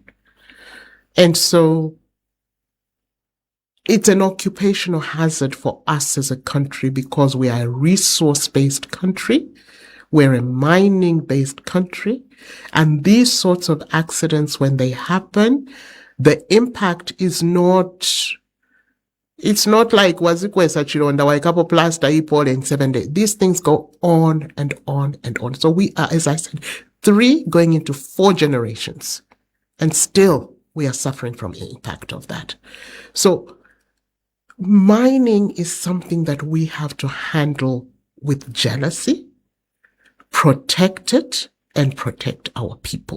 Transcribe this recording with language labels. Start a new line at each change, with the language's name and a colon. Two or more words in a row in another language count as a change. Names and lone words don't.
English: And so it's an occupational hazard for us as a country, because we are a resource-based country. We're a mining-based country, and these sorts of accidents, when they happen, the impact is it's not like
Bemba: wazikwesa chironda waikapo plaster ipole
English: in 7 days. These things go on and on and on. So we are, as I said, 3 going into 4 generations, and still we are suffering from the impact of that. So mining is something that we have to handle with jealousy, protect it, and protect our people.